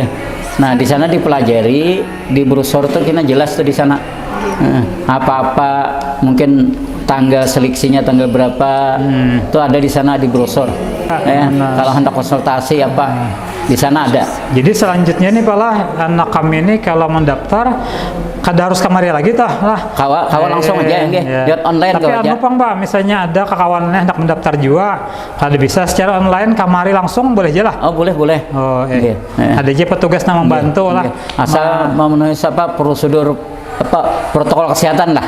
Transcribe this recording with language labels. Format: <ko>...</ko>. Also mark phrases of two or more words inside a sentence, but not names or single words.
<id>Nah, di sana dipelajari, di brosur itu kena jelas tuh di sana. Apa-apa mungkin tanggal seleksinya tanggal berapa itu ada di sana di brosur. Kalau hendak konsultasi apa di sana ada.</id> <bjn>Jadi selanjutnya nih Pak lah, anak kami ini kalau mendaftar kada harus kamari lagi tah lah. Kawan langsung aja nggih.</bjn> <id>Lihat online tapi aja.</id> <bjn>anu Pang, Mbak, misalnya ada kawannya hendak mendaftar juga, kada bisa secara online kamari langsung boleh aja lah.</bjn> <id>Oh, boleh. Oh, Nggih. ada aja petugas yang membantu lah. Asal memenuhi prosedur protokol kesehatan lah.</id>